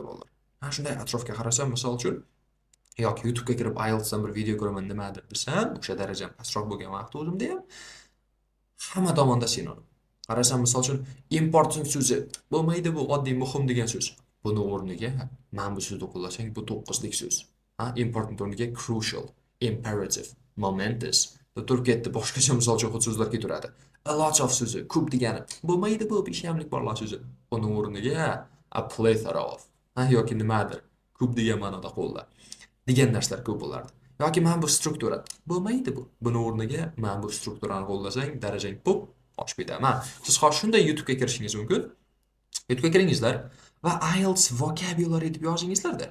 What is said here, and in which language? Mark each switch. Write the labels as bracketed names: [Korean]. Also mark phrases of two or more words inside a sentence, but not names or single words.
[Uzbek] Shunday atrofga qarasam, misol uchun, yoki YouTube'ga kirib IELTSdan bir video ko'raman nimadir desam, o'sha darajam pastroq bo'lgan vaqtda o'zimda ham hamma tomonda sinonim. Qarasam, misol uchun, important so'zi bo'lmaydi, bu oddiy muhim degan so'z. Buni o'rniga mana bu so'zni qo'llasang, bu 9lik so'z. Important o'rniga [English] crucial, imperative, momentous. [Uzbek] Turib ketdi, boshqacha misol uchun so'zlar ketaveradi. [English] A lot of [Uzbek] so'zi, ko'p degani bo'lmaydi, bu beshamlik borlar so'zi. Uni o'rniga [English] a plethora of, [Uzbek] yoki nimadir, ko'p degan ma'noda qo'lla degan narsalar ko'p bo'lardi. Yoki mana bu struktura bo'lmaydi bu. Buni o'rniga mana bu strukturani qo'llasang, darajang pop oshib ketadi. Siz hozir shunday YouTube'ga kirishingiz mumkin. YouTube'ga kiringizlar va [English] IELTS vocabulary [Uzbek] deb yozingizlarda.